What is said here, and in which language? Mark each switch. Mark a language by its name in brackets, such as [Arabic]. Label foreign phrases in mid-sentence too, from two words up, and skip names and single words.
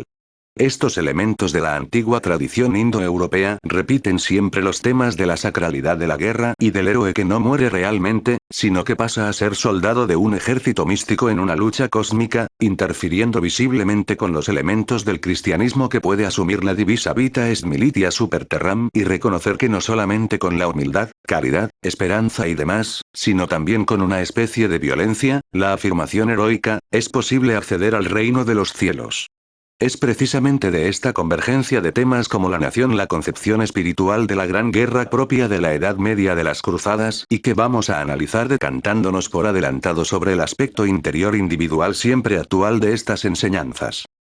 [Spanish] Estos elementos de la antigua tradición indoeuropea repiten siempre los temas de la sacralidad de la guerra y del héroe que no muere realmente, sino que pasa a ser soldado de un ejército místico en una lucha cósmica, interfiriendo visiblemente con los elementos del cristianismo que puede asumir la divisa [Latin] Vita est militia super terram [Spanish] y reconocer que no solamente con la humildad, caridad, esperanza y demás, sino también con una especie de violencia, la afirmación heroica, es posible acceder al reino de los cielos. Es precisamente de esta convergencia de temas como la nación la concepción espiritual de la gran guerra propia de la Edad Media de las Cruzadas y que vamos a analizar decantándonos por adelantado sobre el aspecto interior individual siempre actual de estas enseñanzas.